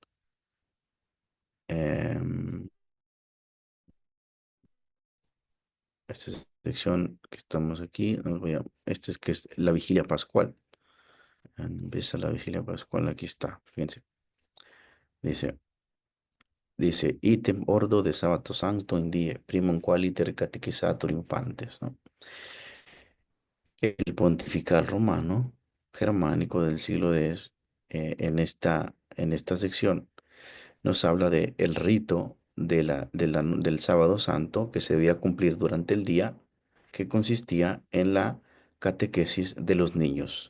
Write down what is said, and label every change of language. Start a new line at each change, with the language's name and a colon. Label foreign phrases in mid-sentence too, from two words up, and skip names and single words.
Spanish: em, Esta sección que estamos aquí, esta es que es la vigilia pascual. Empieza la vigilia pascual, aquí está, fíjense. Dice,
Latin: item ordo de sabato sancto in die primum qualiter catechisatur infantes, ¿no?
Spanish: El pontifical romano germánico del siglo X, en esta sección, nos habla de el rito del sábado santo que se debía cumplir durante el día, que consistía en la catequesis de los niños.